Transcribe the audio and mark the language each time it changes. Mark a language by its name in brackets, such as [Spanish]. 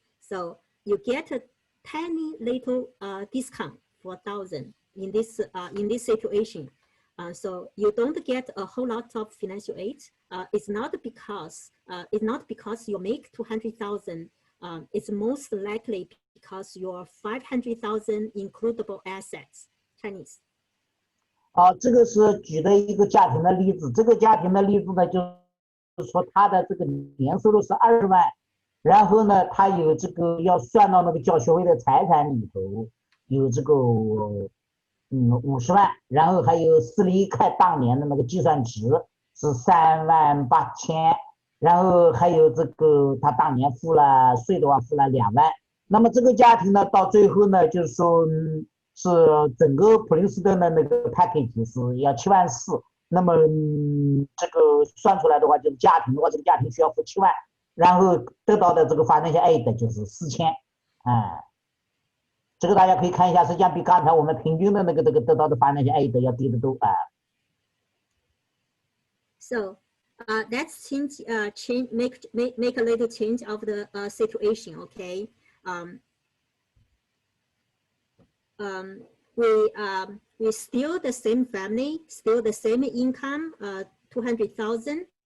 [English] So you get a tiny little discount, 4,000 in this situation. So you don't get a whole lot of financial aid. It's not because you make 200,000. It's most likely because your 500,000 includable assets. Chinese. [Chinese] 这个是举的一个家庭的例子。这个家庭的例子呢，就是说他的这个年收入是20万，然后呢，他有这个要算到那个交学费的财产里头，有这个50万，然后还有私立开当年的那个计算值是38000，然后还有这个他当年付了税的话付了2万。那么这个家庭呢，到最后呢，就是说。是整个普林斯顿的那个 package 是要74000，那么这个算出来的话，就是家庭的话，这个家庭需要付7万，然后得到的这个financial aid就是4000，这个大家可以看一下，实际上比刚才我们平均的那个得到的financial aid要低得多啊。 [English] So let's make a little change of the situation, okay? We still the same family, still the same income, 200,000.